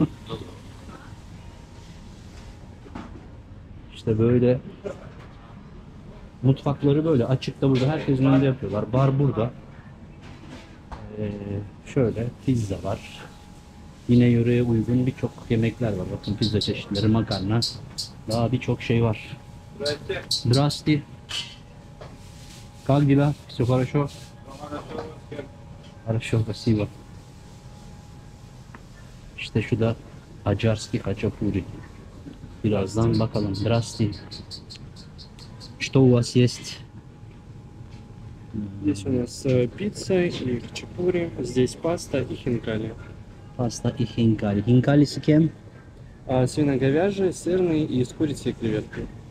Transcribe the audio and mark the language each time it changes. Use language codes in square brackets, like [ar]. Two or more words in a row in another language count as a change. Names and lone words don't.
[tr] İşte böyle mutfakları böyle açıkta burada herkesin önünde yapıyorlar. Bar burada. Şöyle pizza var. Yine yöreye uygun birçok yemekler var. Bakın pizza çeşitleri, makarna. Daha birçok şey var. [ru] Здрасте. Как дела? Все хорошо? Хорошо, спасибо. [tr] İşte şu da [ru] Аджарски хачапури. [tr] Birazdan bakalım. [ru] Здрасте. Что у вас есть? Здесь у нас пицца и хачапури, здесь паста и хинкали. Pasta и хинкали. Хинкали с кем? Свино-говяжий, сырный и с курицей и креветкой.